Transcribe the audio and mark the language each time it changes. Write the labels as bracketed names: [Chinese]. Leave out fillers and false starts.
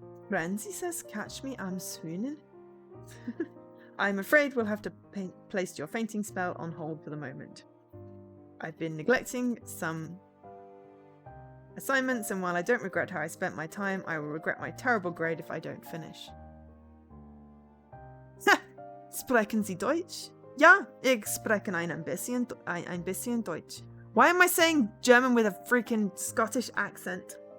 [English] Renzi says, catch me, I'm swooning. I'm afraid we'll have to place your fainting spell on hold for the moment. I've been neglecting some assignments, and while I don't regret how I spent my time, I will regret my terrible grade if I don't finish. [German] Sprechen Sie Deutsch? Ja, ich spreche ein bisschen Deutsch. [English] Why am I saying German with a freaking Scottish accent?